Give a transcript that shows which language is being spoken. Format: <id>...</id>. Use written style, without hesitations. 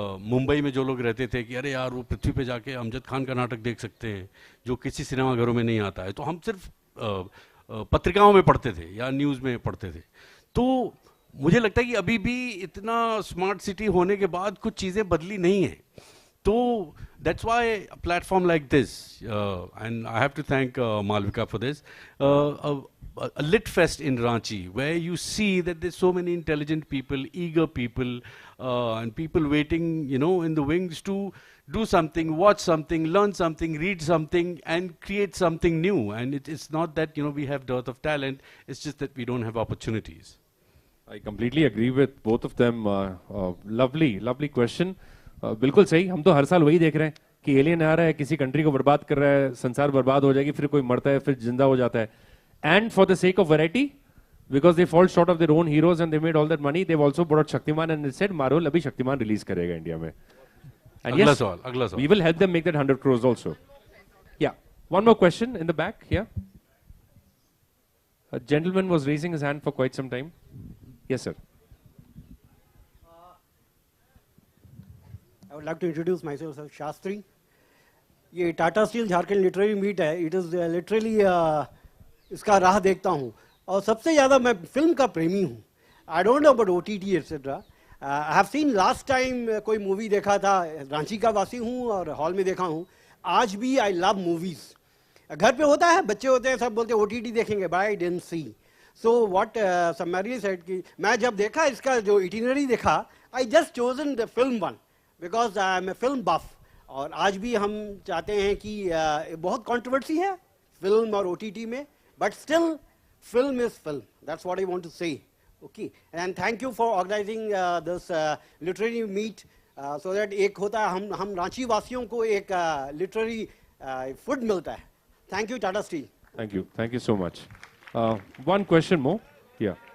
<hi>मुंबई में जो लोग रहते थे कि अरे यार वो पृथ्वी पे जाके अमजद खान का नाटक देख सकते हैं जो किसी सिनेमाघरों में नहीं आता है, तो हम सिर्फ पत्रिकाओं में पढ़ते थे या न्यूज़ में पढ़ते थे. तो मुझे लगता है कि अभी भी इतना स्मार्ट सिटी होने के बाद कुछ चीज़ें बदली नहीं हैं. तो</hi> <en>that's why a platform like this, and I have to thank Malvika for this, a lit fest in Ranchi, where you see that there's so many intelligent people, eager people, and people waiting, you know, in the wings to do something, watch something, learn something, read something, and create something new. And it's not that, you know, we have dearth of talent, it's just that we don't have opportunities. I completely agree with both of them. Lovely question.</en> <hi>बिल्कुल सही. हम तो हर साल वही देख रहे हैं कि एलियन आ रहा है, किसी कंट्री को बर्बाद कर रहा है, संसार बर्बाद हो जाएगी, फिर कोई मरता है, फिर जिंदा हो जाता है.</hi> <en>and for the sake of variety, because they fall short of their own heroes and they made all that money, they have also brought Shaktimaan and said Marvel</en> <hi>अभी शक्तिमान रिलीज करेगा इंडिया में.</hi> <en>and</en> <hi>अगला सवाल</hi> <en>We will help them make that 100 crores also. Yeah one more question in the back here. A gentleman was raising his hand for quite some time. Yes, sir. I would like to introduce myself as Shastri.</en> <hi>ये Tata steel Jharkhand literary meet है.</hi> <en>it is literally</en> <hi>इसका राह देखता हूँ, और सबसे ज़्यादा मैं फिल्म का प्रेमी हूँ.</hi> <en>I don't know about OTT etcetera. I have seen last time</en> <hi>कोई मूवी देखा था, रांची का वासी हूँ और हॉल में देखा हूँ. आज भी</hi> <en>I love movies.</en> <hi>घर पे होता है, बच्चे होते हैं, सब बोलते हैं OTT देखेंगे,</hi> <en>But I didn't see. So what Samari said</en> <hi>कि मैं जब देखा इसका जो itinerary देखा,</hi> <en>I just chosen the film one because I am a film buff.</en> <hi>और आज भी हम चाहते हैं कि बहुत controversy है film और OTT में,</hi> <en>but still film is film. That's what I want to say. Okay, and thank you for organizing this literary meet so that</en> <hi>एक होता है हम रांची वासियों को एक literary food मिलता है.</hi> <en>Thank you, Tata Steel. Thank you so much. One question more. Yeah.</en>